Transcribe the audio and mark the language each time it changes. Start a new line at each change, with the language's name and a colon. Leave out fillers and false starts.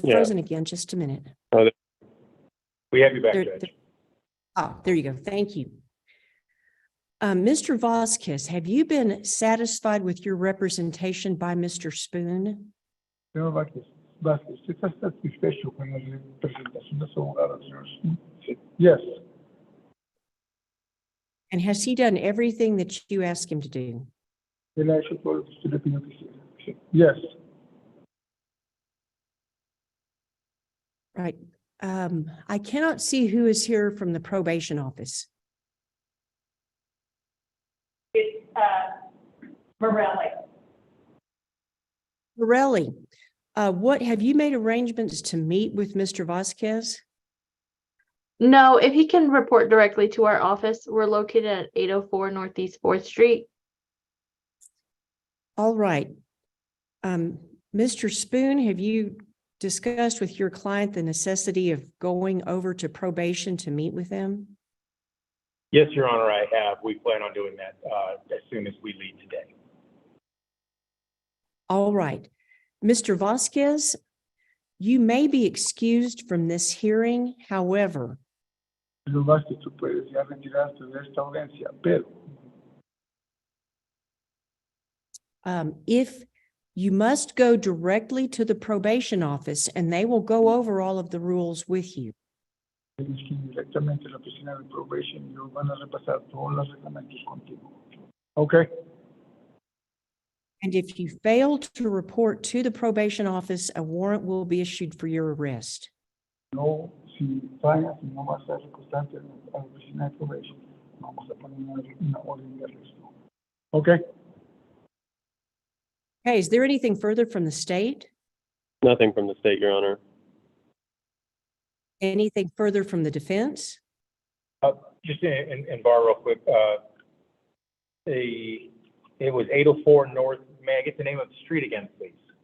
English: Yeah. frozen again. Just a minute. We have you back, There- Judge. There you go. Thank you. Mr. Vasquez, have you been satisfied with your representation by Mr. Spoon?
Spanish: Señor Vázquez, ¿usted está satisfecho con la representación de su abogado, señor? Sí.
English: Yes. And has he done everything that you asked him to do?
Spanish: Él ha hecho todo lo que usted le pidió que hiciera. Sí.
English: Yes. Right. I cannot see who is here from the probation office. It's, Morelli. Morelli, what, have you made arrangements to meet with Mr. Vasquez? No, if he can report directly to our office, we're located at 804 Northeast 4th Street. All right. Mr. Spoon, have you discussed with your client the necessity of going over to probation to meet with them? Yes, Your Honor, I have. We plan on doing that as soon as we leave today. All right. Mr. Vasquez, you may be excused from this hearing. However,
Spanish: Señor Vázquez, tú puedes ya retirarte de esta audiencia, pero
English: if you must go directly to the probation office and they will go over all of the rules with you.
Spanish: tienes que ir directamente a la oficina de probation y ellos van a repasar todos los reglamentos contigo.
English: Okay. And if you fail to report to the probation office, a warrant will be issued for your arrest.
Spanish: No, si fallas y no vas a recostarte a la oficina de probation, vamos a poner una orden de arresto.
English: Okay. Okay, is there anything further from the state? Nothing from the state, Your Honor. Anything further from the defense? Just in bar real quick, it was 804 North, may I get the name of the street again, please?